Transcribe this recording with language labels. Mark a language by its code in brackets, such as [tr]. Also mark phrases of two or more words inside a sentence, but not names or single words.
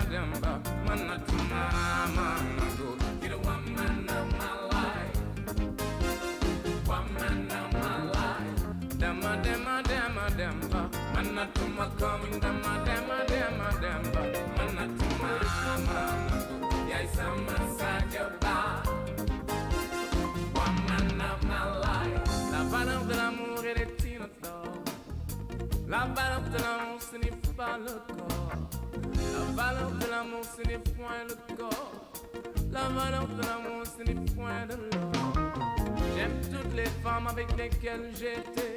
[wo] dama manatuma manago [en] you're the one man of my life, one man of my life. [wo] Dama dama dama dama manatuma [en] coming [wo] dama dama dama dama manatuma manago [en] yes I'm inside your bar, one man of my life. [fr] La valeur de l'amour et des tirs d'or. La valeur de l'amour, ce n'est pas le corps. La valeur de l'amour, ce n'est point le corps. La valeur de l'amour, ce n'est point de l'or. J'aime toutes les femmes avec lesquelles j'étais.